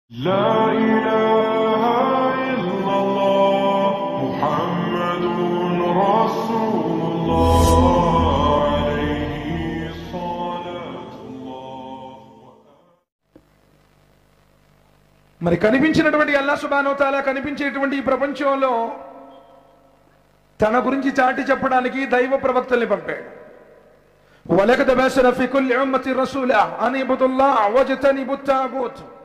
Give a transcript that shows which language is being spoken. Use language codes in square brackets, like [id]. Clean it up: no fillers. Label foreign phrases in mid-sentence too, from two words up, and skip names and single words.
[ar] لا إله إلا الله محمد رسول الله عليه صلاة الله. [te] మరి కనిపించినటువంటి [ar] الله سبحانه وتعالى [te] కనిపించేటువంటి ఈ ప్రపంచంలో తన గురించి చాటి చెప్పడానికి దైవ ప్రవక్తల్ని పంపాడు. [ar] ولقد بعثنا في كل أمة رسولا أن اعبدوا الله واجتنبوا الطاغوت.